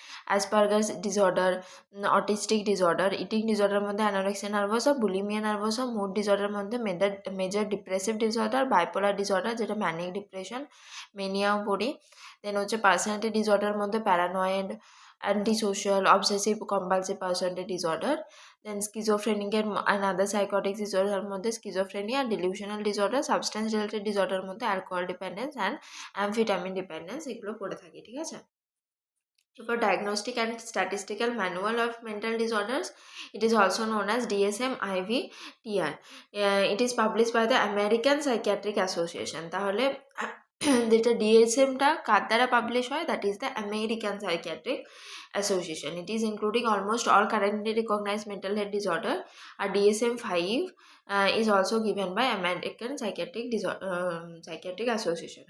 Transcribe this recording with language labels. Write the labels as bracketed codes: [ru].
[bn] অ্যাসপারগাস disorder, autistic disorder, eating disorder মধ্যে anorexia নার্ভাসা, bulimia নার্ভাসা, mood disorder মধ্যে major depressive disorder, bipolar disorder যেটা manic depression, মেনিয়াও পড়ি। [en] Then হচ্ছে personality disorder মধ্যে paranoid, antisocial, obsessive compulsive personality disorder. Then schizophrenic and other psychotic disorder মধ্যে schizophrenia, delusional disorder, substance related disorder মধ্যে alcohol dependence and amphetamine dependence, [bn] এগুলো পড়ে থাকি, ঠিক আছে। [en] For diagnostic and statistical manual of mental disorders, it is also known as DSM-IV-TR. It is published by the American Psychiatric Association. [bn] তাহলে যেটা ডিএসএমটা কার দ্বারা publish হয়, [en] That is the American psychiatric association. It is including almost all currently recognized mental health disorder. আর DSM-5 is also given by American psychiatric association.